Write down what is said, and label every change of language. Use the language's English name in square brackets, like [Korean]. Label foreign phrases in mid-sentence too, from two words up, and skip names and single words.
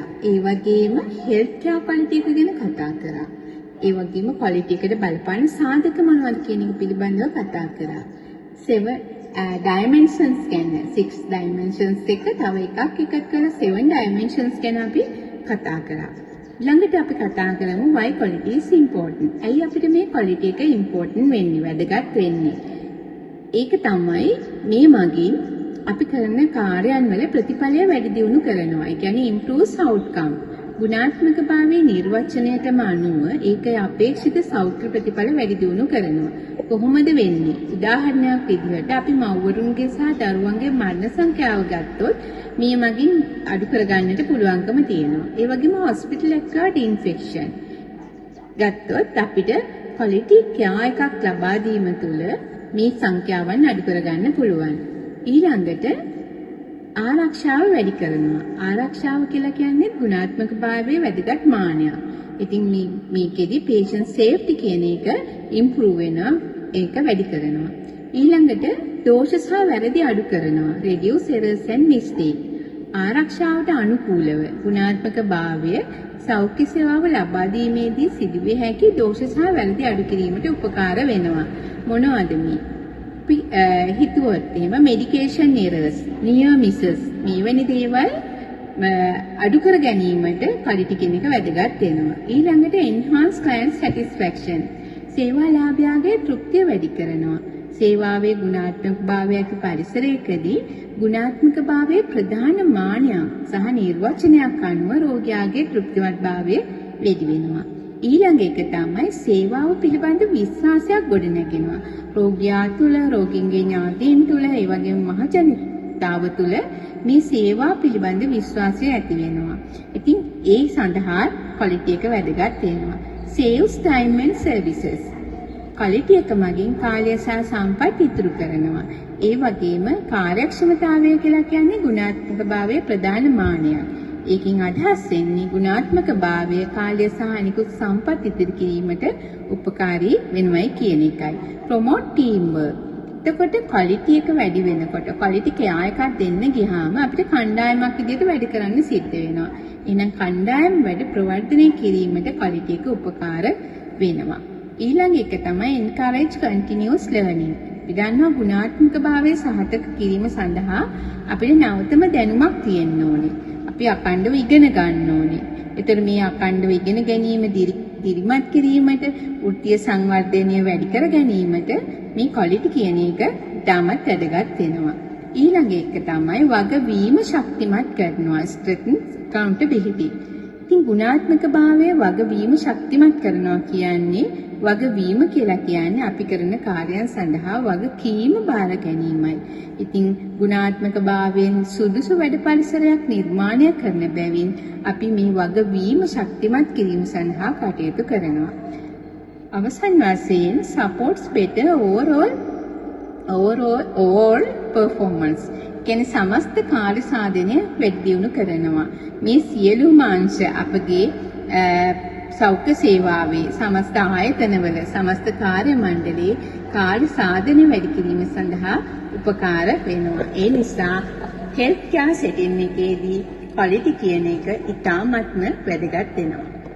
[Sinhala] ඒ වගේම [English] health care quality [Sinhala] එක ගැන කතා කරා. ඒ වගේම ක්වොලිටි එකට බලපාන සාධක මොනවද කියන එක පිළිබඳව කතා කරා. 7 dimensions ගැන 6 dimensions එක තව එකක් කරලා 7 dimensions ගැන අපි කතා කරා. ළඟට අපි කතා කරමු [English] why quality is important. [Sinhala] ඇයි අපිට මේ quality එක important වෙන්නේ, වැදගත් වෙන්නේ? ඒක තමයි මේ මගින් අපි කරන කාර්යයන් වල ප්‍රතිඵලය වැඩි දියුණු කරනවා. ඒ කියන්නේ [English] improves outcome. [Sinhala] ගුණාත්මකභාවයේ නිර්වචනයටම අනුව ඒකේ අපේක්ෂිත සෞඛ්‍ය ප්‍රතිඵල වැඩි දියුණු කරනවා. කොහොමද වෙන්නේ? උදාහරණයක් විදිහට අපි මව්වරුන්ගේ සහ දරුවන්ගේ මරණ සංඛ්‍යාව ගත්තොත් මේ මගින් අඩු කරගන්නට පුළුවන්කම තියෙනවා. ඒ වගේම [English] hospital acquired infection [Sinhala] ගත්තොත් අපිට [English] quality care [Sinhala] එකක් ලබා දීම තුළ මේ සංඛ්‍යාවන් අඩු කරගන්න පුළුවන්. ඊළඟට ආරක්ෂාව වැඩි කරනවා. ආරක්ෂාව කියලා කියන්නේ ගුණාත්මක භාවයේ වැදගත් මානයක්. ඉතින් මේකෙදි [English] patient safety [Sinhala] කියන එක improve වෙනවා, ඒක වැඩි කරනවා. ඊළඟට දෝෂ සහ වැරදි අඩු කරනවා. [English] reduce errors and mistake. [Sinhala] ආරක්ෂාවට අනුකූලව ගුණාත්මක භාවය සෞඛ්‍ය සේවාව ලබා දීමේදී සිදුවිය හැකි දෝෂ සහ වැරදි අඩු කිරීමට උපකාර වෙනවා. මොනවද මේ? හිතුවොත් එහෙම [English] medication errors, near misses [Sinhala] මේ වැනි දේවල් අඩු කර ගැනීමට quality කියන එක වැදගත් වෙනවා. [English] ඊළඟට enhance client satisfaction. [Sinhala] සේවා ලාභයාගේ තෘප්තිය වැඩි කරනවා. සේවාවේ ගුණාත්මක භාවයක පරිසරයකදී ගුණාත්මක භාවයේ ප්‍රධාන මානයක් සහ නිර්වචනයක් අනුව රෝගියාගේ තෘප්තිමත් භාවය වැඩි වෙනවා. ඊළඟ එක තමයි සේවාව පිළිබඳ විශ්වාසයක් ගොඩනැගෙනවා. රෝගියා තුළ, රෝගීන්ගේ ඥාතීන් තුළ, ඒ වගේම මහජනතාව තුළ මේ සේවා පිළිබඳ විශ්වාසය ඇති වෙනවා. ඉතින් ඒ සඳහා quality එක වැදගත් වෙනවා. [English] saves time and services. [Sinhala] quality එක මගින් කාලය සහ සම්පත් ඉතුරු කරනවා. ඒ වගේම කාර්යක්ෂමතාවය කියලා කියන්නේ ගුණාත්මක භාවයේ ප්‍රධාන මානයක්. ඒකින් අදහස් වෙන්නේ ගුණාත්මක භාවය කාලය සහ අනිකුත් සම්පත් ඉදිරි කිරීමට උපකාරී වෙනවයි කියන එකයි. [English] promote teamwork. [Sinhala] එතකොට quality එක වැඩි වෙනකොට [English] quality care [Sinhala] එකක් දෙන්න ගියාම අපිට කණ්ඩායමක් විදිහට වැඩ කරන්න සිද්ධ වෙනවා. එහෙනම් කණ්ඩායම වැඩ ප්‍රවර්ධනය කිරීමට quality එක උපකාර වෙනවා. ඊළඟ එක තමයි [English] encourage continuous learning. [Sinhala] විදන්නා ගුණාත්මක භාවයේ සහතික කිරීම සඳහා අපිට නවතම දැනුමක් තියෙන්න ඕනේ. අපි අඛණ්ඩව ඉගෙන ගන්න ඕනේ. ඒතර මේ අඛණ්ඩව ඉගෙන ගැනීම දිරිමත් කිරීමට, වෘත්තීය සංවර්ධනය වැඩි කර ගැනීමට මේ quality කියන එක ඉතාමත් වැදගත් වෙනවා. ඊළඟ එක තමයි වගවීම ශක්තිමත් කරනවා. [English] strengthen accountability. [Sinhala] ඉතින් ගුණාත්මක භාවයේ වගවීම ශක්තිමත් කරනවා කියන්නේ වගවීම කියලා කියන්නේ අපි කරන කාර්යයන් සඳහා වගකීම බාර ගැනීමයි. ඉතින් ගුණාත්මක භාවයෙන් සුදුසු වැඩ පරිසරයක් නිර්මාණය කරන බැවින් අපි මේ වගවීම ශක්තිමත් කිරීම සඳහා කටයුතු කරනවා. අවසන් වශයෙන් [English] supports better overall performance. [Sinhala] කියන්නේ සමස්ත කාර්ය සාධනය වැඩි දියුණු කරනවා. මේ සියලුම අංශ අපගේ සෞඛ්‍ය සේවාවේ සමස්ත ආයතනවල සමස්ත කාර්ය මණ්ඩලයේ කාර්ය සාධනය වැඩි කිරීම සඳහා උපකාර වෙනවා. ඒ නිසා [English] health care setting [Sinhala] එකේදී quality කියන එක ඉතාමත්ම වැදගත් වෙනවා.